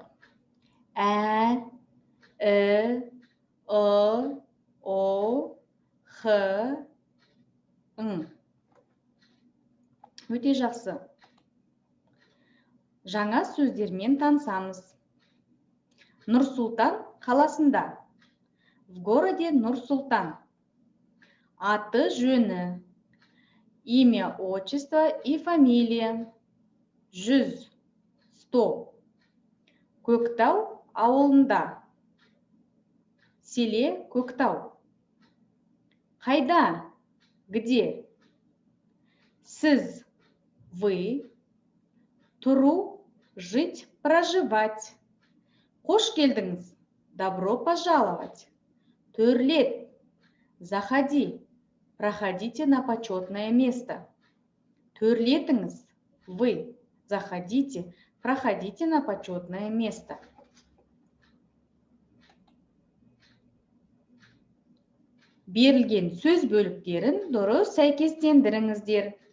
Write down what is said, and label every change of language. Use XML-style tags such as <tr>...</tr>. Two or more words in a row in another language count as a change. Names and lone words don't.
<kk>Ә, О, Х, Өте жақсы. Жаңа сөздермен танысамыз. Нұр-Сұлтан қаласында.</kk> <ru>В городе Нұр-Сұлтан.</ru> <kk>Аты жөні.</kk> <ru>Имя, отчество и фамилия. 100, 100.</ru> <kk>Көктау ауылында.</kk> <ru>Селе Көктау. Қайда? Где? Сіз, вы. Тұру, жить, проживать.</ru> <kk>Қош келдіңіз.</kk> <ru>Добро пожаловать.</ru> <kk>Төрлет. Заходи.</kk> <ru>Проходите на почетное место. Төрлетіңіз. Вы. Заходите. Проходите на почетное место.</ru> <kk>Берілген сөз бөліктерін дұрыс сәйкестендіріңіздер.</kk>